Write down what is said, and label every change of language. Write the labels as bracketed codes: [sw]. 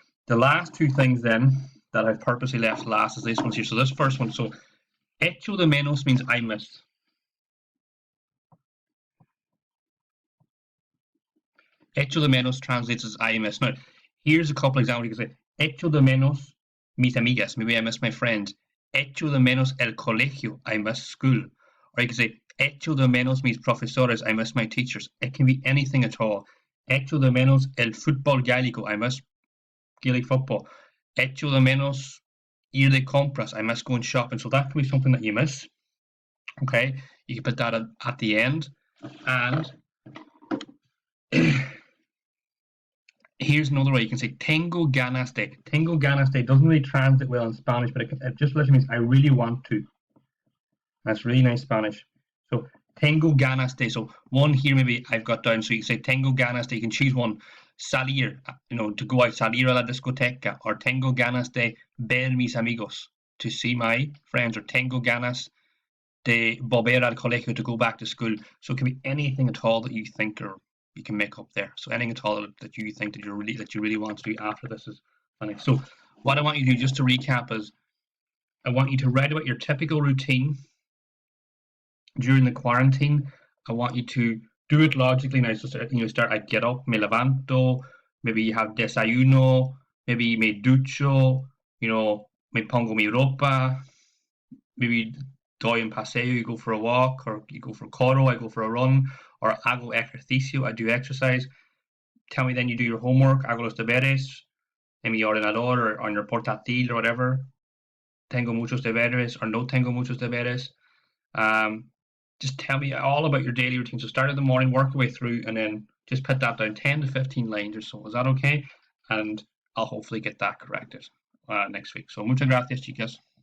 [en] The last two things then that I've purposely left last is this one here. So this first one, so echo de menos means I miss. Echo de menos translates as I miss. Now, here's a couple examples. You can say, echo de menos mis amigas. Maybe I miss my friends. Echo de menos el colegio. I miss school. Or you can say, echo de menos mis profesores. I miss my teachers. It can be anything at all. [es] Echo de menos el fútbol gálico. I miss Gaelic football. Echo de menos ir de compras. [en] I miss going shopping. So that could be something that you miss. Okay, you can put that at the end. And here's another way you can say tengo ganas de. Tengo ganas de doesn't really translate well in Spanish, but it just literally means I really want to. That's really nice Spanish. So tengo ganas de. So one here maybe I've got down. So you can say tengo ganas de. You can choose one. Salir, to go out. [es] Salir a la discoteca. Or tengo ganas de ver mis amigos. [en] To see my friends. Or tengo ganas de volver al colegio, to go back to school. So it can be anything at all that you think or you can make up there. So anything at all that you think that you really want to do after this is funny. So what I want you to do, just to recap, is I want you to write about your typical routine during the quarantine. I want you to do it logically. Now, start. I get up, me levanto. Maybe you have desayuno. [es] Maybe me ducho. Me pongo mi ropa. [en] Maybe doy un paseo. You go for a walk, or you go for a coro. I go for a run, or hago ejercicio. I do exercise. Tell me then you do your homework. [es] Hago los deberes en mi ordenador or on your portátil or whatever. Tengo muchos deberes or no tengo muchos deberes. [en] Just tell me all about your daily routine. So start in the morning, work your way through, and then just put that down 10 to 15 lines or so. Is that okay? And I'll hopefully get that corrected next week. So muchas gracias, chicas.